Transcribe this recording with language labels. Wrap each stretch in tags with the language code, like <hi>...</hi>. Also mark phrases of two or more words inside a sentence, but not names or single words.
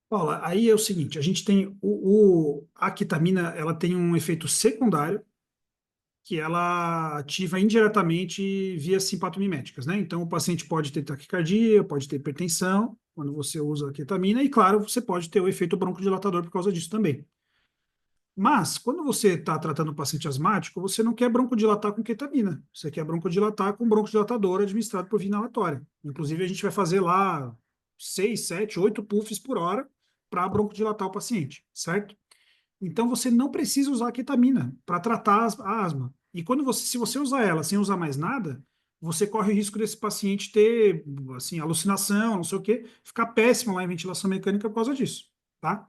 <pt>Paula, aí é o seguinte, a gente tem a ketamina, ela tem um efeito secundário que ela ativa indiretamente via simpatomiméticas, né? Então, o paciente pode ter taquicardia, pode ter hipertensão quando você usa a ketamina, e claro, você pode ter o efeito broncodilatador por causa disso também. Mas, quando você está tratando um paciente asmático, você não quer broncodilatar com ketamina, você quer broncodilatar com broncodilatador administrado por via inalatória. Inclusive, a gente vai fazer lá 6, 7, 8 puffs por hora para broncodilatar o paciente, certo? Então você não precisa usar a ketamina para tratar a asma. E se você usar ela sem usar mais nada, você corre o risco desse paciente ter assim alucinação, não sei o quê, ficar péssimo lá em ventilação mecânica por causa disso, tá?</pt>